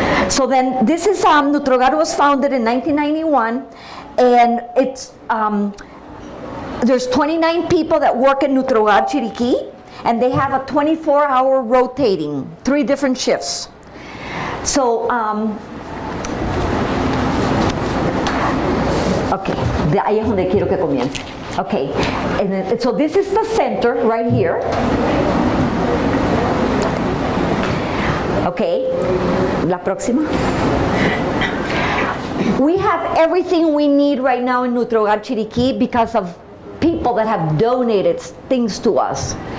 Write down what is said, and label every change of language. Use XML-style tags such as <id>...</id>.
<en>So then this is Nutre Hogar was founded in 1991, and it's there's 29 people that work in Nutre Hogar Chiriqui, and they have a 24-hour rotating, 3 different shifts.</en> <es>So, okay, ahí es donde quiero que comience.</es> <en>Okay, and then, so this is the center right here.</en> <es>Okay, la próxima.</es> <en>We have everything we need right now in Nutre Hogar Chiriqui because of people that have donated things to us.</en>